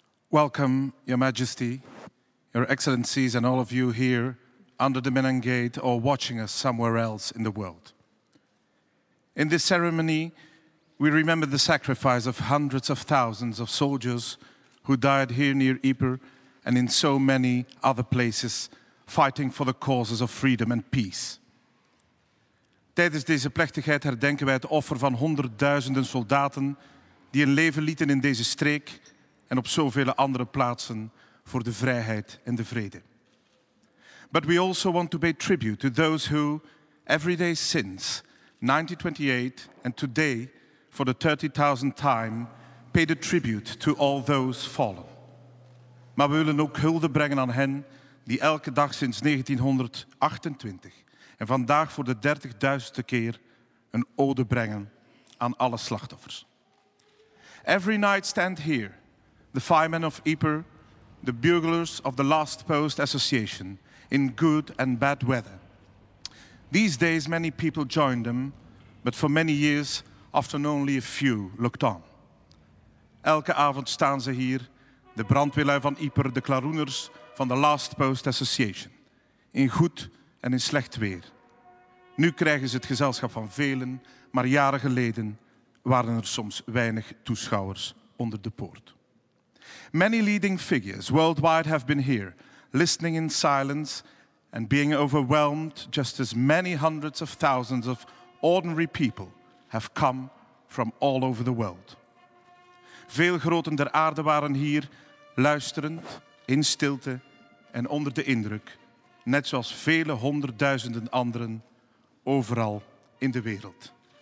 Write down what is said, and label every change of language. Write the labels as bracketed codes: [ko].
[en] Welcome, Your Majesty, Your Excellencies, and all of you here under the Menon Gate or watching us somewhere else in the world. In this ceremony, we remember the sacrifice of hundreds of thousands of soldiers who died here near Ypres and in so many other places, fighting for the causes of freedom and peace. [nl] Tijdens deze plechtigheid herdenken wij het offer van honderdduizenden soldaten die hun leven lieten in deze streek en op zoveel andere plaatsen voor de vrijheid en de vrede. [en] But we also want to pay tribute to those who, every day since 1928 and today, for the 30,000th time, paid a tribute to all those fallen. [nl] Maar we willen ook hulde brengen aan hen die elke dag sinds 1928 en vandaag voor de 30.000ste keer een ode brengen aan alle slachtoffers. [en] Every night stand here, the firemen of Ypres, the buglers of the Last Post Association, in good and bad weather. These days many people join them, but for many years often only a few looked on. [nl] Elke avond staan ze hier, de brandweerlui van Ypres, de klaroeners van de Last Post Association, in goed en in slecht weer. Nu krijgen ze het gezelschap van velen, maar jaren geleden waren er soms weinig toeschouwers onder de poort. [en] Many leading figures worldwide have been here, listening in silence and being overwhelmed, just as many hundreds of thousands of ordinary people have come from all over the world. [nl] Veel groten der aarde waren hier, luisterend, in stilte en onder de indruk, net zoals vele honderdduizenden anderen overal in de wereld.